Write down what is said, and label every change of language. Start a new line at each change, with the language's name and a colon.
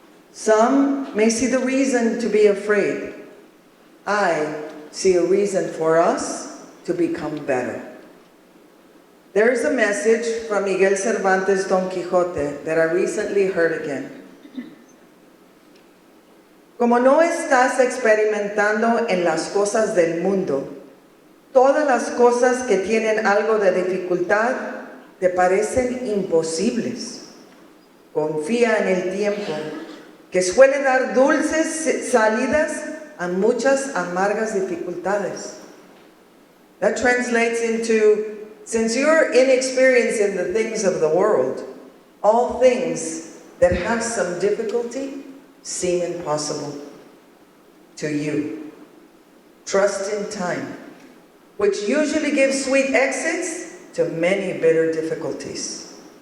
English: Some may see the reason to be afraid. I see a reason for us to become better. There is a message from Miguel Cervantes' Don Quixote that I recently heard again.
Spanish: Como no estás experimentando en las cosas del mundo, todas las cosas que tienen algo de dificultad te parecen imposibles. Confía en el tiempo, que suele dar dulces salidas a muchas amargas dificultades.
English: That translates into, since you're inexperienced in the things of the world, all things that have some difficulty seem impossible to you. Trust in time, which usually gives sweet exits to many bitter difficulties.